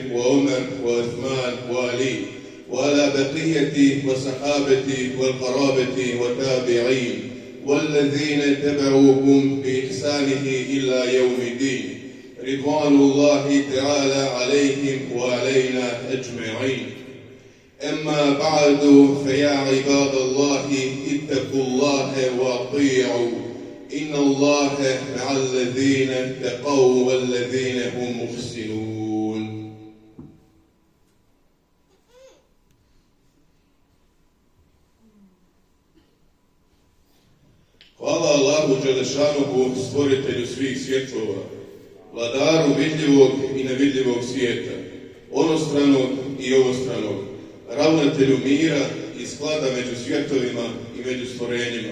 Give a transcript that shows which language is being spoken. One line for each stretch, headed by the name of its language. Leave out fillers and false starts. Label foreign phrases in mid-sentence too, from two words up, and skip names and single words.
Arabic: وعمر وعثمان وعلي وعلى بقية وصحابة والقرابة والتابعين والذين تبعوهم بإحسانه إلى يوم الدين رضوان الله تعالى عليهم وعلينا أجمعين أما بعد فيا عباد الله اتقوا الله وأطيعوا إن الله مع الذين اتقوا والذين هم محسنون
Bosnian: Hvala Allahu Đelešanuhu, stvoritelju svih svjetova, vladaru vidljivog i nevidljivog svijeta, onostranog i ovostranog, ravnatelju mira i sklada među svjetovima i među stvorenjima.